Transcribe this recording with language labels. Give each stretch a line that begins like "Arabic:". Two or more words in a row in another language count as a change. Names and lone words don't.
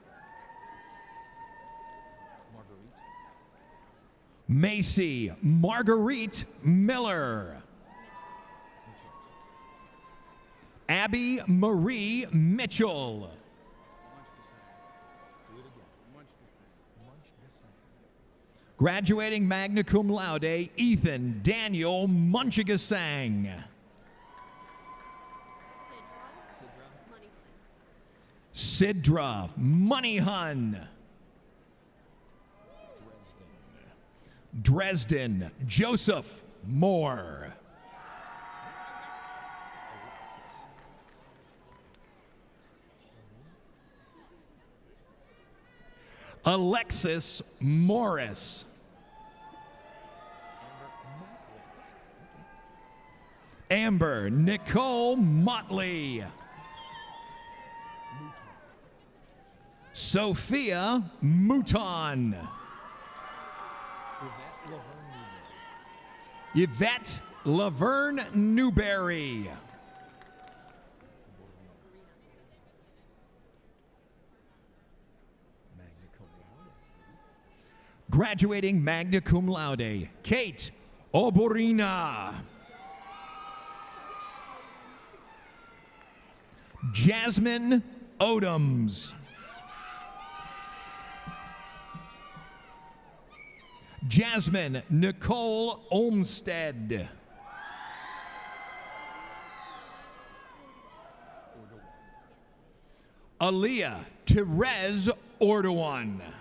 English: Macy Marguerite Miller. Abby Marie Mitchell. Graduating magna cum laude, Ethan Daniel Munchigasang. Sidra Moneyhun. Dresden Joseph Moore. Alexis Morris. Amber Nicole Motley. Sophia Mouton. Yvette Laverne Newberry. Graduating magna cum laude, Kate Oborina. Jasmine Odoms. Jasmine Nicole Olmsted. Aaliyah Therese Ordowan.